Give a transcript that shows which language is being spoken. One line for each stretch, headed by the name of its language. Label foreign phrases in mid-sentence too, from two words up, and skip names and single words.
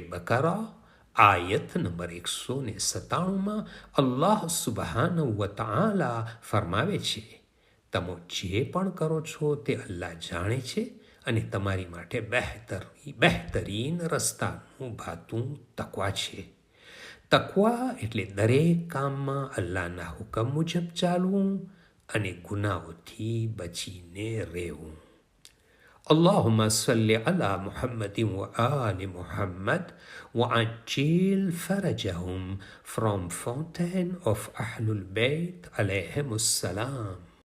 Gujarati: સૂરે બકરા આયત નંબર 197માં
Arabic: الله سبحانه وتعالى
Gujarati: ફરમાવે છે, તમે જે પણ કરો છો તે અલ્લાહ જાણે છે અને તમારી માટે બહેતરીન રસ્તાનું ભાતું તકવા છે. તકવા એટલે દરેક કામમાં અલ્લાહના હુકમ મુજબ ચાલવું અને ગુનાહોથી બચીને રહેવું.
Arabic: اللهم صل على محمد وآل محمد وعجل فرجهم
English: from Fountain of Ahlul Bayt
Arabic: عليهم السلام.